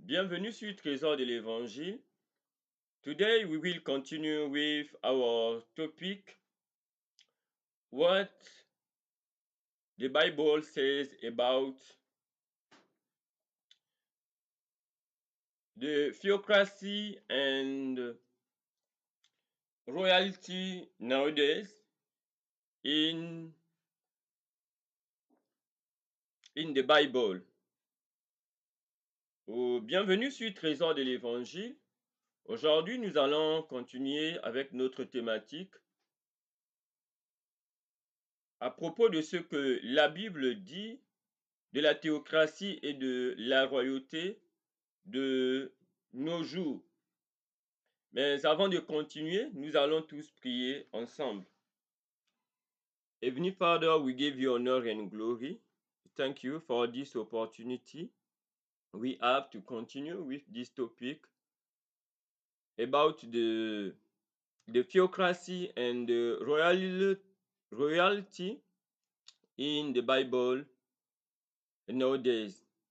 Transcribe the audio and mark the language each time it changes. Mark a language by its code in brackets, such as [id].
[fr] Bienvenue sur Trésor de l'Évangile. [en] Today we will continue with our topic, what the Bible says about the theocracy and royalty nowadays in, in the Bible. [fr] Bienvenue sur Trésor de l'Évangile. Aujourd'hui, nous allons continuer avec notre thématique à propos de ce que la Bible dit de la théocratie et de la royauté de nos jours. Mais avant de continuer, nous allons tous prier ensemble. [en] Heavenly Father, we give you honor and glory. Thank you for this opportunity. We have to continue with this topic about the theocracy and the royalty in the Bible nowadays.